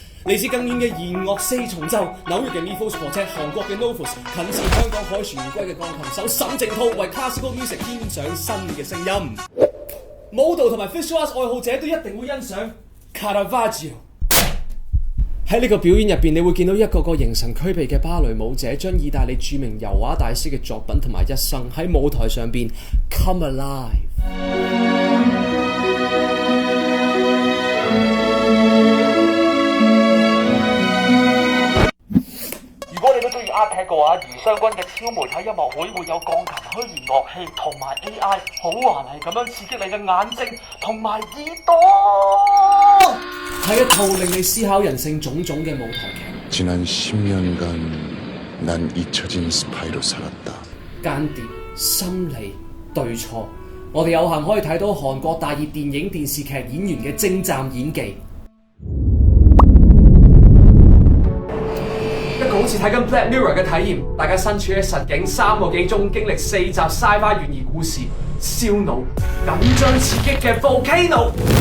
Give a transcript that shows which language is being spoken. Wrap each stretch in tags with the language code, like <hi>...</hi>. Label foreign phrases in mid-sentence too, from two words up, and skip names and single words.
<yue>嚟自更遠嘅弦樂四重奏，紐約嘅 Mifos Quartet，韓國嘅 Novus， 近似香港凱旋而歸嘅鋼琴手沈靜濤，為</yue> <en>Classical Music</en> <yue>添上新嘅聲音。舞蹈同埋</yue> <en>Visual Arts</en> <yue>愛好者都一定會欣賞 Caravaggio。喺呢個表演入邊，你會見到一個個形神俱備嘅芭蕾舞者，將意大利著名油畫大師嘅作品同埋一生喺舞台上邊</yue> <en>come alive。</en> <yue>如果你都中意 Art 嘅話，余湘君嘅超媒體音樂會會有鋼琴、虛擬樂器同埋 AI， 好華麗咁樣刺激你嘅眼睛同埋耳朵。係一套令你思考人性種種嘅舞台劇。</yue> <ko>지난 10년간 난 잊혀진 스파이로 살았다。</ko> <yue>間諜、心理、對錯，我哋有幸可以睇到韓國大熱電影、電視劇演員嘅精湛演技。一個好似睇緊 Black Mirror 嘅體驗，大家身處喺實境3個幾鐘，經歷4集 Sci-Fi 懸疑故事，燒腦、緊張刺激嘅 Volcano。</yue>